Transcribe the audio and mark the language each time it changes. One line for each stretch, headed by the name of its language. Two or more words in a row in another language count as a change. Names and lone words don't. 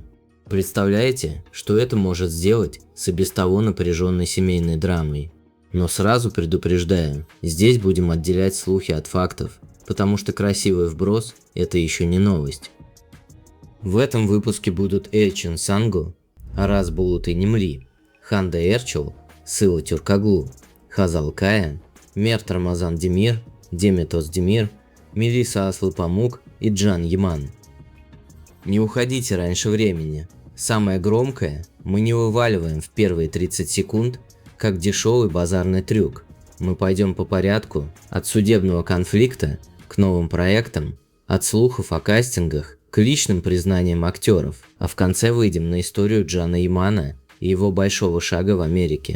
Russian: Представляете, что это может сделать с и без того напряженной семейной драмой? Но сразу предупреждаю, здесь будем отделять слухи от фактов, потому что красивый вброс – это еще не новость. В этом выпуске будут Эльчин Сангу, Араз Булут и Немри, Ханда Эрчел, Сыла Тюркаглу, Хазал Кая, Мерт Рамазан Демир, Демет Оздемир, Мелиса Асыл Памук и Can Yaman. Не уходите раньше времени. Самое громкое мы не вываливаем в первые 30 секунд, как дешевый базарный трюк. Мы пойдем по порядку от судебного конфликта к новым проектам, от слухов о кастингах к личным признаниям актеров, а в конце выйдем на историю Джана Ямана и его большого шага в Америке.